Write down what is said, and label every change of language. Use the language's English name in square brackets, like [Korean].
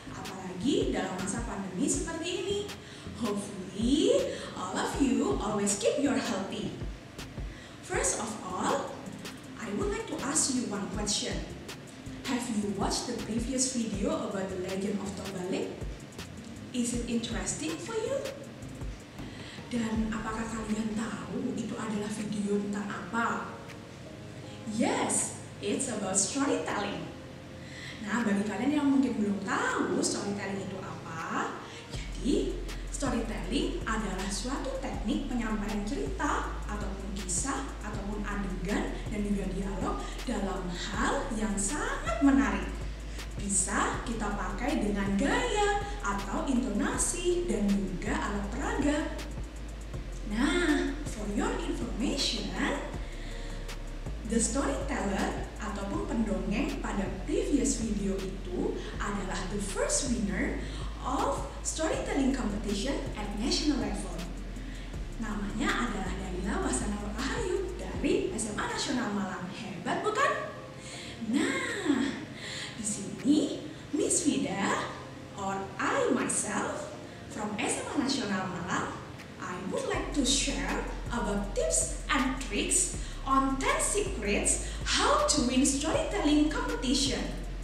[Indonesian] Apalagi dalam masa pandemi seperti ini. [English] Hopefully, all of you always keep your healthy. First of all, I would like to ask you one question. Have you watched the previous video about the legend of Tobalik? Is it interesting for you? [Indonesian] Dan apakah kalian tahu itu adalah video tentang apa? [English] Yes, it's about storytelling. [Indonesian] Nah, bagi kalian yang mungkin belum tahu storytelling itu apa, jadi storytelling adalah suatu teknik penyampaian cerita ataupun kisah ataupun adegan dan juga dialog dalam hal yang sangat menarik. Bisa kita pakai dengan gaya atau intonasi dan juga alat peraga. [English] Nah, for your information, the storyteller [Indonesian] ataupun pendongeng pada [English] previous video [Indonesian] itu adalah [English] the first winner of storytelling competition at national level. [Indonesian] Namanya adalah Dalila Wasana Rahayu dari SMA Nasional Malang. Hebat bukan? Nah, di sini [English] Miss Vida or I myself from SMA Nasional Malang, I would like to share about tips and tricks on 10 secrets how to win storytelling competition.